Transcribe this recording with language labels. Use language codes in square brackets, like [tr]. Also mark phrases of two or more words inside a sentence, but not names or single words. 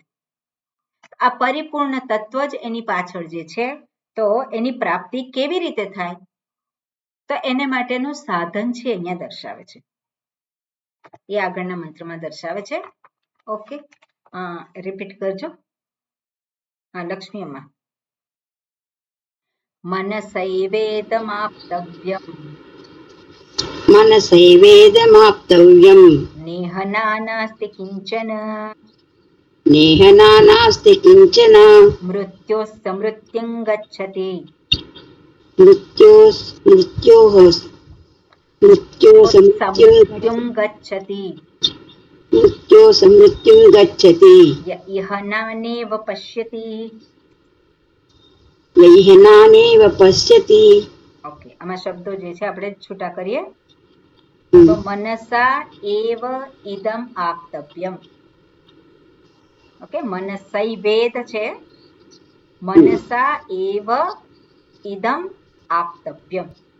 [gu] આ પરિપૂર્ણ તત્વ જ એની પાછળ જે છે, તો એની પ્રાપ્તિ કેવી રીતે થાય? તો એને માટેનું સાધન છે અહીંયા દર્શાવે છે. એ આગળના મંત્રમાં દર્શાવે છે. ઓકે, રિપીટ કરજો. હા, લક્ષ્મી અમ્મા. [sa] मनसैवेदमाप्तव्यम् मनसैवेदमाप्तव्यम् नेहना नास्ति किञ्चन नेहना नास्ति किञ्चन मृत्योस्समृत्युं गच्छति समृत्युं गच्छति मृत्योसमृत्युं गच्छति य इह नानेव पश्यति यैहनानेव पश्यति. [gu] ઓકે, આમાં શબ્દો જે છે આપણે છૂટા કરીએ. તો [sa] મનસા એવ ઇદમ આપ્તવ્યમ. [gu] ઓકે, મનસૈવેદ છે. [sa] મનસા એવ ઇદમ આપ્તવ્યમ.